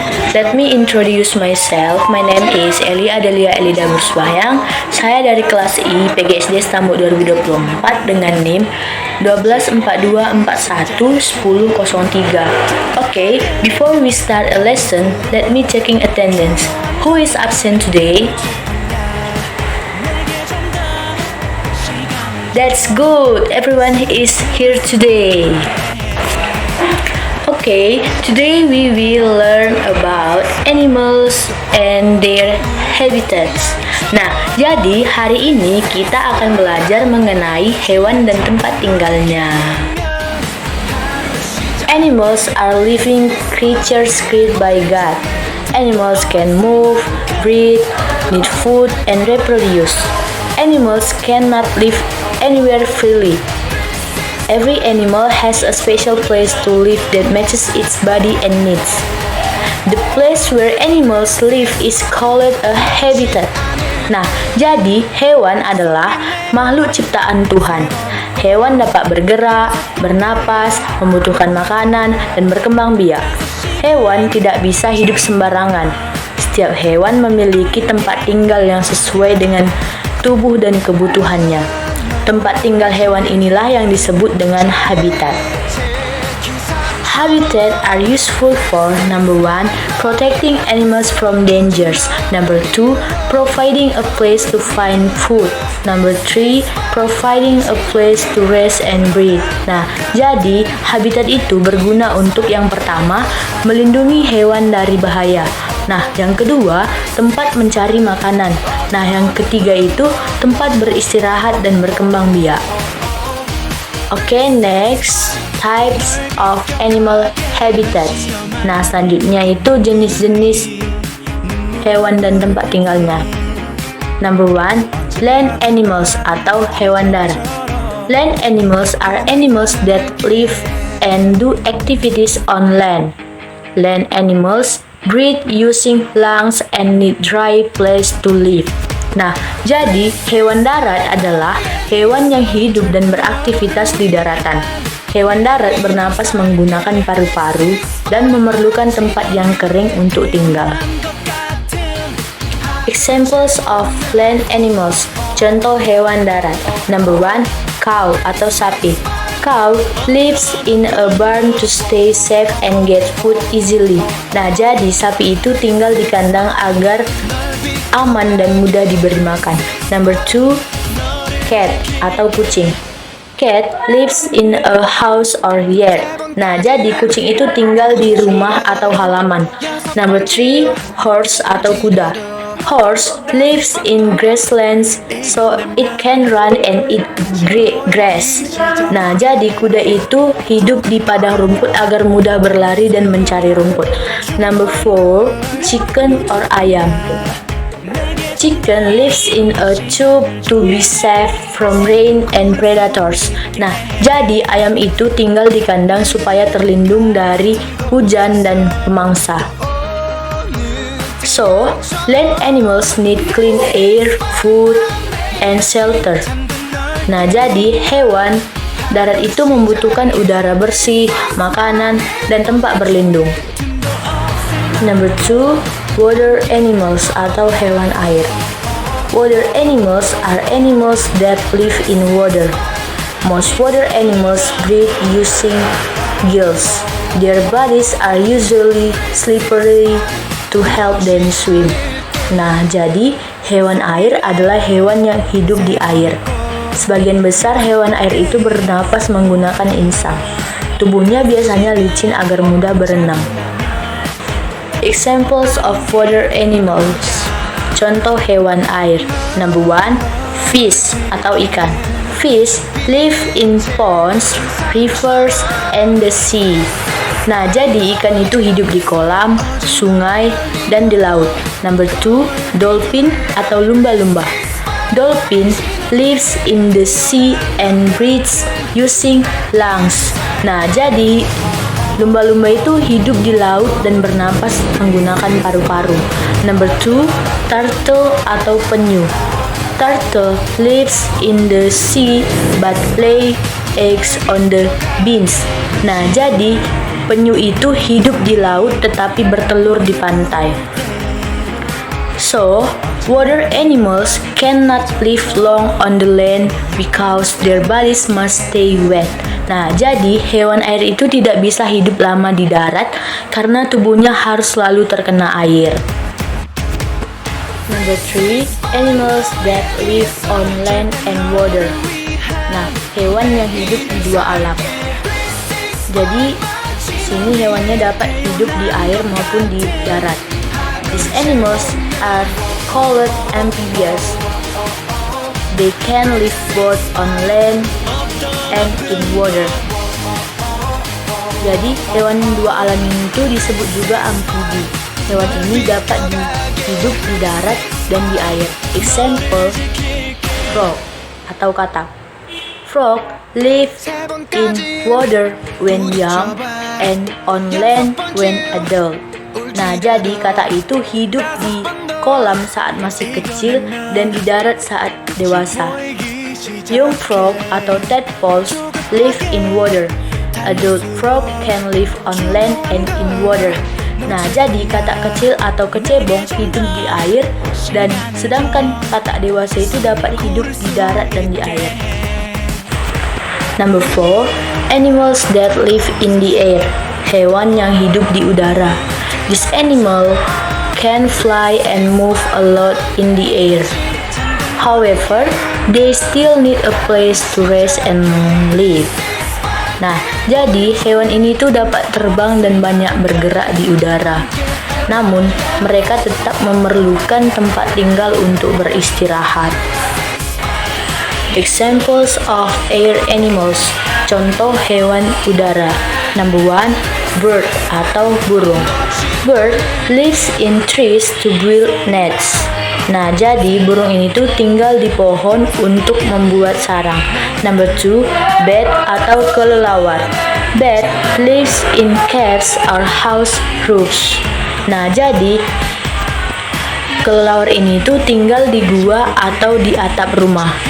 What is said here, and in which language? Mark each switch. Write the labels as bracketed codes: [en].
[en] Let me introduce myself. My name is Eli Adelia Elida Burswayang. [id] Saya dari kelas I PGSD Stambuk 2024 dengan NIM 1242411003. [en] Okay, before we start a lesson, let me checking attendance. Who is absent today? That's good. Everyone is here today. Okay, today we will learn about animals and their habitats. [id] Nah, jadi hari ini kita akan belajar mengenai hewan dan tempat tinggalnya. [en] Animals are living creatures created by God. Animals can move, breathe, need food, and reproduce. Animals cannot live anywhere freely. Every animal has a special place to live that matches its body and needs. The place where animals live is called a habitat. [id] Nah, jadi hewan adalah makhluk ciptaan Tuhan. Hewan dapat bergerak, bernapas, membutuhkan makanan, dan berkembang biak. Hewan tidak bisa hidup sembarangan. Setiap hewan memiliki tempat tinggal yang sesuai dengan tubuh dan kebutuhannya. Tempat tinggal hewan inilah yang disebut dengan habitat. [en] Habitat are useful for number 1, protecting animals from dangers. Number 2, providing a place to find food. Number 3, providing a place to rest and breathe. [id] Nah, jadi habitat itu berguna untuk yang pertama, melindungi hewan dari bahaya. Nah, yang kedua, tempat mencari makanan. Nah, yang ketiga itu tempat beristirahat dan berkembang biak. [en] Okay, next, types of animal habitats. [id] Nah, selanjutnya itu jenis-jenis hewan dan tempat tinggalnya. [en] Number 1, land animals [id] atau hewan darat. [en] Land animals are animals that live and do activities on land. Land animals breathe using lungs and need dry place to live. [id] Nah, jadi hewan darat adalah hewan yang hidup dan beraktivitas di daratan. Hewan darat bernapas menggunakan paru-paru dan memerlukan tempat yang kering untuk tinggal. [en] Examples of land animals. [id] Contoh hewan darat. [en] Number 1, cow [id] atau sapi. [en] Cow lives in a barn to stay safe and get food easily. [id] Nah, jadi sapi itu tinggal di kandang agar aman dan mudah diberi makan. [en] Number 2, cat [id] atau kucing. [en] Cat lives in a house or yard. [id] Nah, jadi kucing itu tinggal di rumah atau halaman. [en] Number 3, horse [id] atau kuda. [en] Horse lives in grasslands so it can run and eat grass. [id] Nah, jadi kuda itu hidup di padang rumput agar mudah berlari dan mencari rumput. [en] Number 4, chicken or ayam. Chicken lives in a tube to be safe from rain and predators. [id] Nah, jadi ayam itu tinggal di kandang supaya terlindung dari hujan dan pemangsa. [en] So, land animals need clean air, food, and shelter. [id] Nah, jadi hewan darat itu membutuhkan udara bersih, makanan, dan tempat berlindung. [en] Number 2, water animals [id] atau hewan air. [en] Water animals are animals that live in water. Most water animals breathe using gills. Their bodies are usually slippery to help them swim. [id] Nah, jadi hewan air adalah hewan yang hidup di air. Sebagian besar hewan air itu bernapas menggunakan insang. Tubuhnya biasanya licin agar mudah berenang. [en] Examples of water animals. [id] Contoh hewan air. [en] Number 1, fish [id] atau ikan. [en] Fish live in ponds, rivers, and the sea. [id] Nah, jadi ikan itu hidup di kolam, sungai, dan di laut. [en] Number 2, dolphin [id] atau lumba-lumba. [en] Dolphin lives in the sea and breathes using lungs. [id] Nah, jadi lumba-lumba itu hidup di laut dan bernapas menggunakan paru-paru. [en] Number 2, turtle [id] atau penyu. [en] Turtle lives in the sea but lay eggs on the beach. [id] Nah, jadi penyu itu hidup di laut tetapi bertelur di pantai. [en] So, water animals cannot live long on the land because their bodies must stay wet. [id] Nah, jadi hewan air itu tidak bisa hidup lama di darat karena tubuhnya harus selalu terkena air. [en] Number 3, animals that live on land and water. [id] Nah, hewan yang hidup di dua alam. Jadi, sini hewannya dapat hidup di air maupun di darat. [en] These animals are called amphibians. They can live both on land and in water. [id] Jadi, hewan dua alam ini tuh disebut juga amfibi. Hewan ini dapat hidup di darat dan di air. [en] Example, frog [id] atau katak. [en] Frog live in water when young and on land when adult. [id] Nah, jadi katak itu hidup di kolam saat masih kecil dan di darat saat dewasa. [en] Young frog atau tadpoles live in water. Adult frog can live on land and in water. [id] Nah, jadi katak kecil atau kecebong hidup di air dan sedangkan katak dewasa itu dapat hidup di darat dan di air. [en] Number 4, animals that live in the air. [id] Hewan yang hidup di udara. [en] This animal can fly and move a lot in the air. However, they still need a place to rest and live. [id] Nah, jadi hewan ini tuh dapat terbang dan banyak bergerak di udara. Namun, mereka tetap memerlukan tempat tinggal untuk beristirahat. [en] Examples of air animals. [id] Contoh hewan udara. [en] Number 1, bird [id] atau burung. [en] Bird lives in trees to build nests. [id] Nah, jadi burung ini tuh tinggal di pohon untuk membuat sarang. [en] Number 2, bat [id] atau kelelawar. [en] Bat lives in caves or house roofs. [id] Nah, jadi kelelawar ini tuh tinggal di gua atau di atap rumah.